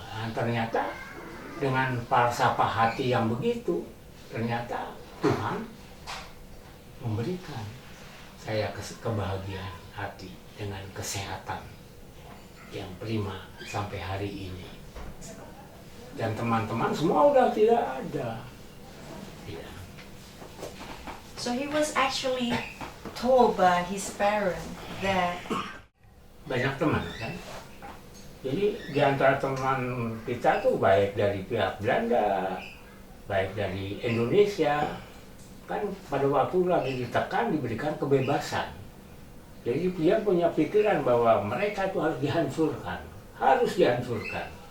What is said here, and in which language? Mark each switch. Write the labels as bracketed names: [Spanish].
[Indonesian] Nah, ternyata dengan falsafah hati yang begitu, ternyata Tuhan memberikan saya kebahagiaan hati dengan kesehatan yang prima sampai hari ini. Dan teman-teman semua udah tidak ada. Ya. [English] So he was actually told by his parents that [Indonesian] Banyak teman kan. Jadi di antara teman kita tuh baik dari pihak Belanda, baik dari Indonesia, kan pada waktu lagi ditekan diberikan kebebasan. Jadi dia punya pikiran bahwa mereka itu harus dihancurkan, harus dihancurkan.